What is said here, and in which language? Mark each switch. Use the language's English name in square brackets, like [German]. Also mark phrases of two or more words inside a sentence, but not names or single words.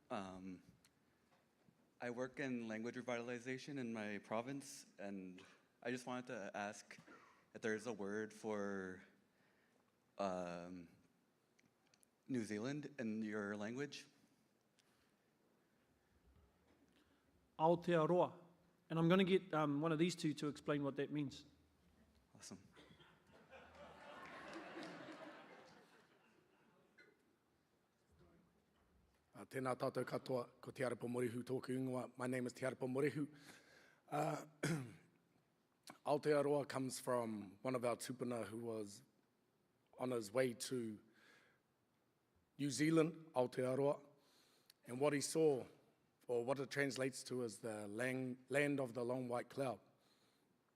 [English] I work in language revitalization in my province, and I just wanted to ask if there's a word for New Zealand in your language. Aotearoa. And I'm going to get one of these two to explain what that means. Awesome. [Māori] Tēnā tātou katoa, ko Te Arapa Morihu tōku ingoa. [English] My name is Te Arapa Morihu. Aotearoa comes from one of our tupuna who was on his way to New Zealand, Aotearoa, and what he saw, or what it translates to, is the land of the long white cloud.